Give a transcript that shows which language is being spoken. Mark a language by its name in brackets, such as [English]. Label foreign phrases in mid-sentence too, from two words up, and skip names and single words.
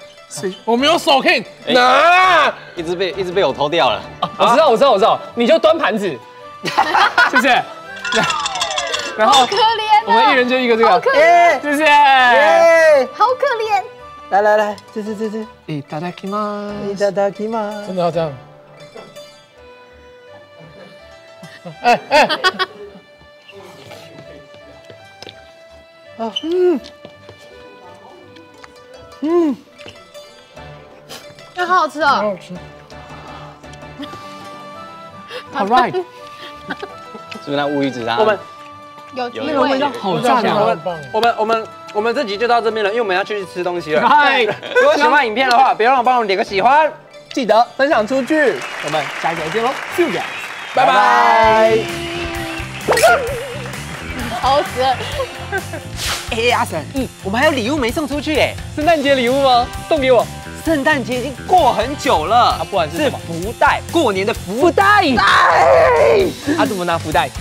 [Chinese] 我没有手可以拿，一直被我偷掉了。我知道，你就端盘子，谢谢。然后可怜我们一人就一个这个，好可怜，谢谢。好可怜。来，吃。 [Japanese] いただきます。いただきます。 [Chinese] 真的要这样？那好好吃哦。好吃。 [English] All right， [Chinese] 是不是那乌鱼子啊？有有那个味道，好赞哦！我们这集就到这边了，因为我们要去吃东西了。嗨，如果喜欢影片的话，别忘了帮我们点个喜欢，记得分享出去。我们下一集再见喽 ， [English] See you guys， [Chinese] 拜拜。好死了。哎，阿神，我们还有礼物没送出去哎，圣诞节礼物吗？送给我圣诞节已经过很久了，啊，不然是什么？福袋，过年的福袋。啊，怎么拿福袋？